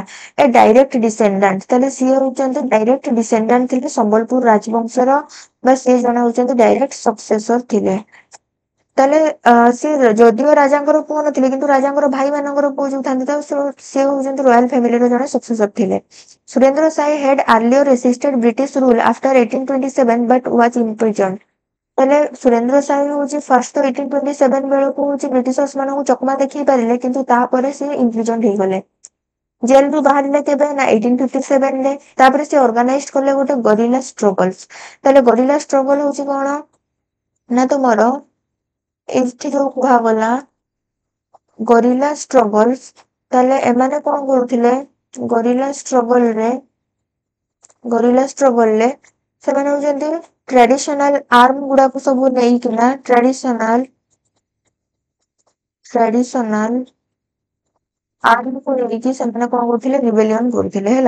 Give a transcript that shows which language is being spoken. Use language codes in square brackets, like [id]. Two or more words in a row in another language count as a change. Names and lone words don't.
[or] ଏ [en] direct descendant, [or] ତାହେଲେ ସିଏ ହଉଛନ୍ତି [en] direct descendant [or] ଥିଲେ ସମ୍ବଲପୁର ରାଜବଂଶର, ବା ସିଏ ଜଣେ ହଉଛନ୍ତି [en] direct successor [or] ଥିଲେ। ତାହେଲେ ସିଏ ଯଦିଓ ରାଜାଙ୍କର ପୁଅ ନଥିଲେ, କିନ୍ତୁ ରାଜାଙ୍କର ଭାଇ ମାନଙ୍କର ପୁଅ ଯୋଉ ଥାନ୍ତି, ତ ସିଏ ହଉଛନ୍ତି [en] royal familyର [or] ଜଣେ ସକ୍ସେସର ଥିଲେ। [en] ସୁରେନ୍ଦ୍ର ସାଏ had earlier resisted British rule after 1827 but was imprisoned। [or] ତାହେଲେ ସୁରେନ୍ଦ୍ର ସାଏ ହଉଛି ଫାର୍ଷ୍ଟ ତ 1827 ବେଳକୁ ହଉଛି ବ୍ରିଟିଶର୍ସ ମାନଙ୍କୁ ଚକମା ଦେଖେଇ ପାରିଲେ, କିନ୍ତୁ ତାପରେ ସେ ଇମ୍ପ୍ରିଜନ୍ଡ ହେଇଗଲେ। ଜେଲରୁ ବାହାରିଲେ କେବେ ନା 1857 ରେ। ତାପରେ ସେ ଅର୍ଗାନାଇଜ କଲେ ଗୋଟେ [en] guerrilla struggles. [or] ତାହେଲେ [en] guerrilla struggle [or] ହଉଛି କଣ ନା ତୁମର ଏଇଠି ଯୋଉ କୁହାଗଲା [en] guerrilla struggles, [or] ତାହେଲେ ଏମାନେ କଣ କରୁଥିଲେ [en] guerrilla struggleରେ [or] ସେମାନେ ହଉଛନ୍ତି [en] traditional arm [or] ଗୁଡାକୁ ସବୁ ନେଇକିନା [en] traditional armyକୁ [or] ନେଇକି ସେମାନେ କଣ କରୁଥିଲେ ରିବେଲିୟନ କରୁଥିଲେ ହେଲା।